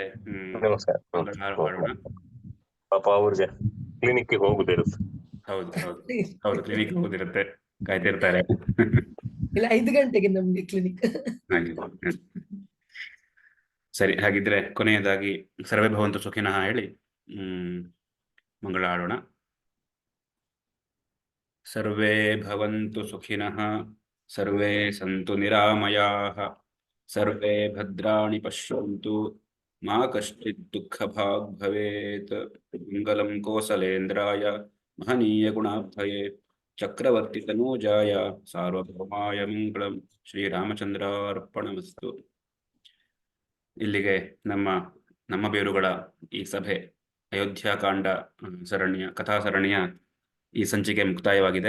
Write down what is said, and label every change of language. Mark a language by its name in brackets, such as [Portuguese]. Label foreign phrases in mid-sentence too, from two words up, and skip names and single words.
[Kannada] ನಮಸ್ಕಾರ. ಪಾಪ ಅವ್ರಿಗೆ ಕ್ಲಿನಿಕ್ ಹೋಗುದಿರುತ್ತೆ. ಹೌದು ಕ್ಲಿನಿಕ್ ಹೋಗುದಿರುತ್ತೆ, ಕಾಯ್ತಿರ್ತಾರೆ. ಇಲ್ಲ, 5 ಗಂಟೆಗೆ ನಮ್ಗೆ ಕ್ಲಿನಿಕ್. ಸರಿ, ಹಾಗಿದ್ರೆ ಕೊನೆಯದಾಗಿ [Sanskrit] ಸರ್ವೇ ಭವಂತು ಸುಖಿನಃ [Kannada] ಹೇಳಿ ಮಂಗಳ ಹಾಡೋಣ. [Sanskrit] ಸರ್ವೇ ಭವಂತು ಸುಖಿನಃ, ಸರ್ವೇ ಸಂತು ನಿರಾಮಯಾಃ, ಸರ್ವೇ ಭದ್ರಾಣಿ ಪಶ್ಯಂತು, ಮಾ ಕಶ್ಚಿತ್ ದುಃಖಭಾಗ್ ಭವೇತ್. ಮಂಗಲಂ ಕೋಸಲೇಂದ್ರಾಯ ಮಹನೀಯ ಗುಣಾಬ್ಧಯೇ, ಚಕ್ರವರ್ತಿ ತನೂಜಾಯ ಸಾರ್ವಭೌಮಾಯ ಮಂಗಳಂ. ಶ್ರೀರಾಮಚಂದ್ರಾರ್ಪಣಮಸ್ತು. [Kannada] ಇಲ್ಲಿಗೆ ನಮ್ಮ ಬೇರುಗಳ ಈ ಸಭೆ, ಅಯೋಧ್ಯಾಕಾಂಡ ಸರಣಿಯ ಕಥಾ ಸರಣಿಯ ಈ ಸಂಚಿಕೆ ಮುಕ್ತಾಯವಾಗಿದೆ.